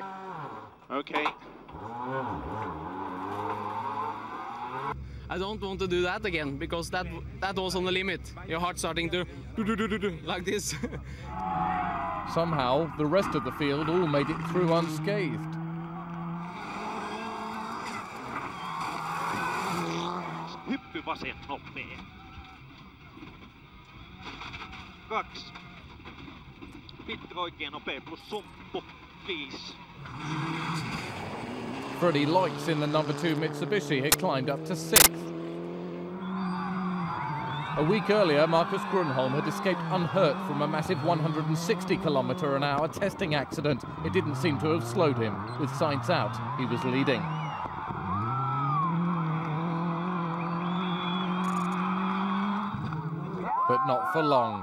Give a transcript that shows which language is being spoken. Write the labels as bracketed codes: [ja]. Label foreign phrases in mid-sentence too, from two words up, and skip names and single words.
[en] Okay. I don't want to do that again, because that was on the limit. Your heart starting to do like this. Somehow, the rest of the field all made it through unscathed. [fi] Hyppy vasen nopea. 2. Pitkä oikein nopea plus sumppu 5. [en] Freddie Leutz in the number 2 Mitsubishi had climbed up to 6th. A week earlier, Marcus Grunholm had escaped unhurt from a massive 160 km/h testing accident. It didn't seem to have slowed him. With sights out, he was leading. But not for long.